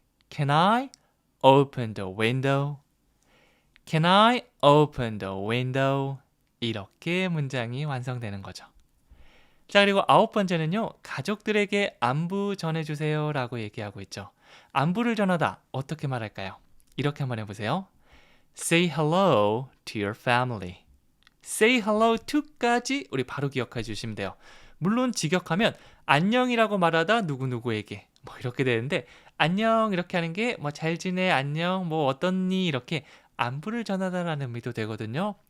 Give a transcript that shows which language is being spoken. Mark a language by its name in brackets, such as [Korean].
[English] Can I open the window? Can I open the window? [Korean] 이렇게 문장이 완성되는 거죠. 자, 그리고 9번째는요. 가족들에게 안부 전해주세요 라고 얘기하고 있죠. 안부를 전하다 어떻게 말할까요? 이렇게 한번 해보세요. [English] Say hello to your family. Say hello to [Korean] 까지 우리 바로 기억해 주시면 돼요. 물론 직역하면 안녕이라고 말하다 누구누구에게 이렇게 되는데 안녕 이렇게 하는 게 잘 지내, 안녕, 어떻니 이렇게 안부를 전하다라는 의미도 되거든요.